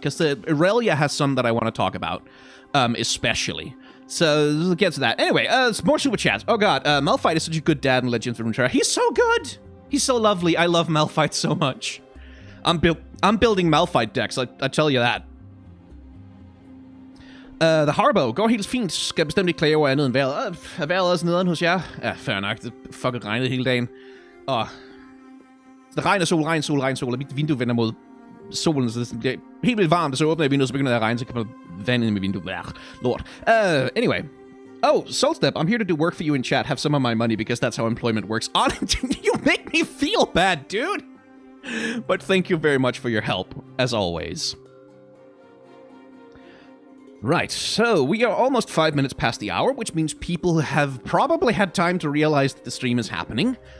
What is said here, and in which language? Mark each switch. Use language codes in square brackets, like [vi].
[en] Because the Irelia has some that I want to talk about, especially. So let's get to that. Anyway, more super chats. Oh god, Malphite is such a good dad in Legends of Runeterra. He's so good. He's so lovely. I love Malphite so much. I'm building Malphite decks. I tell you that. The Harbo [da] går helt fint. Skal bestemt ikke klage over andet end vejret. Er vejret også nederen hos jer? Ja, fair nok. Det fucking regnede hele dagen. Og det regner sol, regn, sol, regn, sol, og mit vindue vender mod solen, så det er helt vildt varmt, og så åbner jeg vinduet, så begynder det at regne, så kan man vand ind i vinduet. [en] Lord. Anyway. Oh, Soulstep, I'm here to do work for you in chat. Have some of my money, because that's how employment works. You make me feel bad, dude! But thank you very much for your help, as always. Right, so we are almost 5 minutes past the hour, which means people have probably had time to realize that the stream is happening.